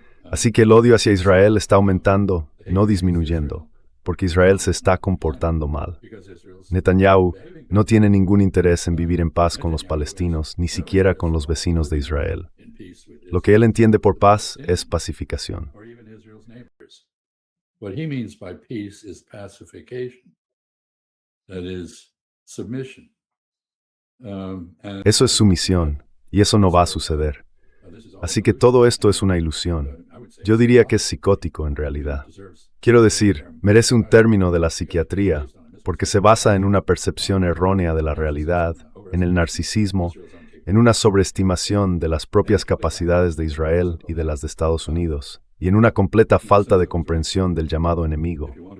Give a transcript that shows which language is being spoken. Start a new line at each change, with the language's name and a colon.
Spanish: Así que el odio hacia Israel está aumentando, no disminuyendo, porque Israel se está comportando mal. Netanyahu no tiene ningún interés en vivir en paz con los palestinos, ni siquiera con los vecinos de Israel. Lo que él entiende por paz es pacificación.
English: What he means by peace is pacification. That is submission.
Spanish: Eso es sumisión, y eso no va a suceder. Así que todo esto es una ilusión. Yo diría que es psicótico en realidad. Quiero decir, merece un término de la psiquiatría, porque se basa en una percepción errónea de la realidad, en el narcisismo, en una sobreestimación de las propias capacidades de Israel y de las de Estados Unidos, y en una completa falta de comprensión del llamado enemigo.